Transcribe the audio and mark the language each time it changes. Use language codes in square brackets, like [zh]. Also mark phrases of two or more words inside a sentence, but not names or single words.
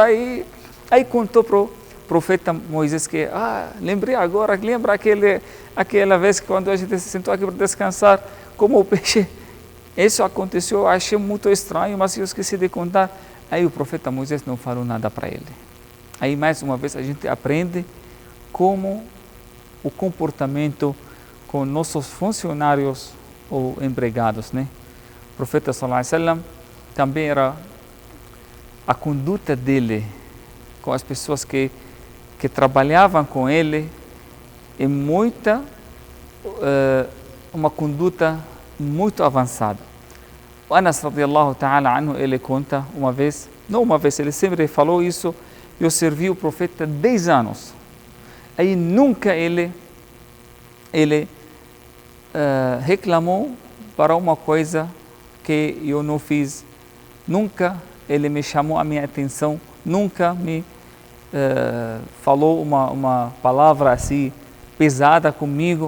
[pt] Aí contou para o profeta Moisés que, lembrei agora, lembra aquela vez que quando a gente se sentou aqui para descansar, como o peixe, isso aconteceu, eu achei muito estranho, mas eu esqueci de contar. Aí o profeta Moisés não falou nada para ele. Aí mais uma vez a gente aprende como o comportamento com nossos funcionários ou empregados, né? O profeta [ar] صلى الله عليه وسلم [pt] também era a conduta dele com as pessoas que trabalhavam com ele é uma conduta muito avançada. O Anas [ar] رضي الله تعالى عنه, [pt] ele conta ele sempre falou isso: eu servi o profeta 10 anos. Aí nunca ele reclamou para uma coisa que eu não fiz, nunca ele me chamou a minha atenção, nunca me falou uma palavra assim pesada comigo.